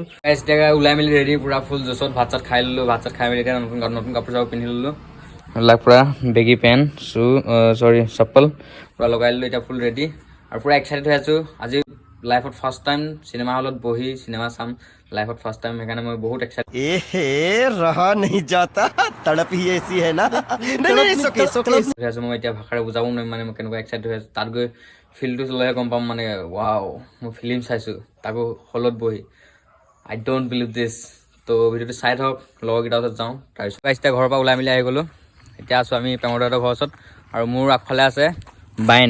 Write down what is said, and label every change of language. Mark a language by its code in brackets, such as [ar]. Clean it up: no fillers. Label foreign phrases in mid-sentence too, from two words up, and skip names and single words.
[as] এতিয়া ওলাই মেলি ৰেডি পুৰা [en] full josh [as] ভাত চাত খাই ল'লোঁ। ভাত চাত খাই মেলি এতিয়া নতুন কাপোৰ চাপোৰ পিন্ধি ল'লোঁ। এইবিলাক পূৰা [en] baggy pant [as] চপ্পল পূৰা লগাই ল'লোঁ। এতিয়া [en] full ready [as] আৰু [en] pura excited [as] হৈ আছোঁ। আজি লাইফত [en] first time [as] চিনেমা হলত বহি চিনেমা চাম, লাইফত [en] first time, [as] সেইকাৰণে মই বহুত এক্সাইটেড। [hi] रहा नहीं जाता, तड़प ही ऐसी है ना। [as] মই এতিয়া ভাষাৰে বুজাব নোৱাৰিম মানে মই কেনেকুৱা এক্সাইটেড হৈ আছোঁ। তাত গৈ ফিল্ডটো চলাইহে গম পাম মানে ৱাও, মই ফিল্ম চাইছোঁ তাকো হলত বহি। [en] I don't believe this. [as] তো ভিডিঅ'টো চাই থাকক, লগৰকেইটাৰ ওচৰত যাওঁ। তাৰপিছত এতিয়া ঘৰৰ পৰা ওলাই মেলি আহি গ'লোঁ। এতিয়া আছোঁ আমি পেমদাহঁতৰ ঘৰৰ ওচৰত আৰু মোৰ আগফালে আছে বাইন।